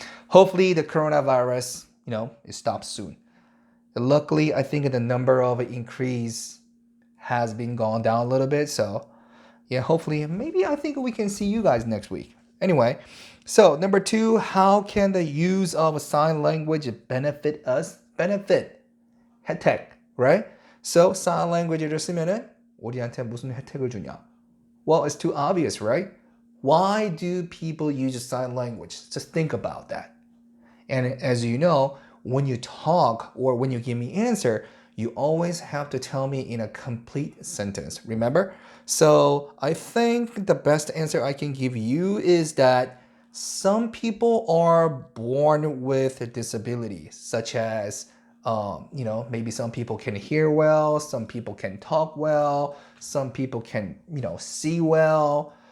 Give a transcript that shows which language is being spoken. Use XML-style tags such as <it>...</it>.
<en>Hopefully the coronavirus, it stops soon. Luckily, I think the number of increase has been gone down a little bit. So yeah, hopefully, maybe I think we can see you guys next week. Anyway, so number two, how can the use of sign language benefit us? Benefit, 혜택, right?</en> <ko>So sign language를 쓰면은 우리한테 무슨 혜택을 주냐?</ko> <en>Well, it's too obvious, right? Why do people use sign language? Just think about that. And as you know, when you talk or when you give me answer, you always have to tell me in a complete sentence. Remember? So I think the best answer I can give you is that some people are born with a disability, such as, maybe some people can hear well, some people can talk well, some people can, see well.</en>